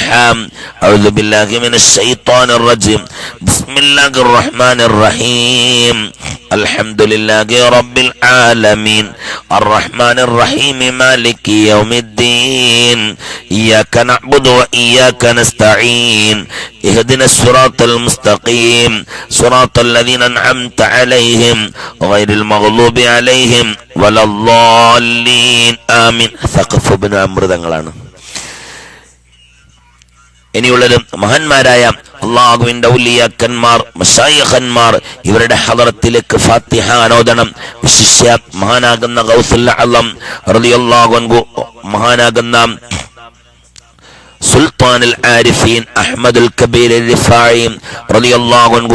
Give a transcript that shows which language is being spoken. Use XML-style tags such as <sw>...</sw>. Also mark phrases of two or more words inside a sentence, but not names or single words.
<ar>أعوذ بالله من الشيطان الرجيم. بسم الله الرحمن الرحيم الحمد لله رب العالمين الرحمن الرحيم مالك يوم الدين إياك نعبد وإياك نستعين اهدنا الصراط المستقيم صراط الذين أنعمت عليهم غير المغضوب عليهم ولا الضالين آمين.</ar> <ml>സഖഫ് ഇബ്നു അംർ തങ്ങളാണ്. ഇനിയുള്ളത് മഹാന്മാരായ അല്ലാഹുവിന്റെ ഔലിയാക്കന്മാർ മശായിഖന്മാർ ഇവരുടെ ഹളറത്തിലേക്ക് ഫാത്തിഹ ആനോദനം. വിശിഷ്യ മഹാനാകുന്ന ഗൗസുൽ അഅ്ലം</ml> <ar>رضي الله عنه,</ar> <ml>മഹാനാകുന്ന സുൽത്താനുൽ ആരിഫീൻ അഹ്മദുൽ കബീർ റിഫായി</ml> <ar>رضي الله عنه,</ar>